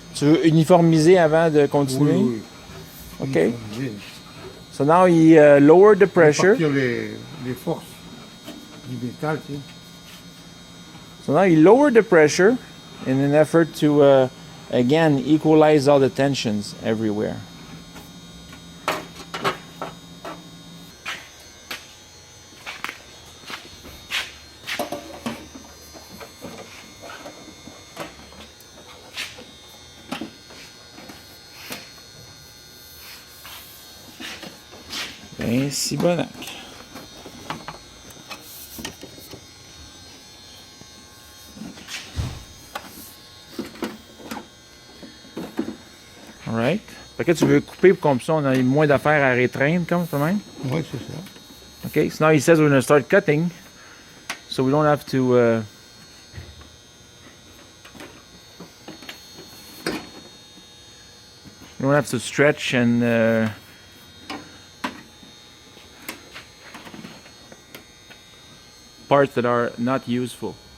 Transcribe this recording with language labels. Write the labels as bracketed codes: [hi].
[fr] Tu veux uniformiser avant de continuer? Oui, oui. [en] Okay. So now he lowered the pressure. [fr] Répartir les forces du métal, tu sais. [en] So now he lowered the pressure in an effort to again equalize all the tensions everywhere. [fr] Ben, si bonac. [en] Alright. [fr] Fait que tu veux couper comme ça, on a moins d'affaires à rétraindre, comme ça même? Oui, c'est ça. [en] Okay, so now he says we're going to start cutting, so we don't have to stretch and parts that are not useful.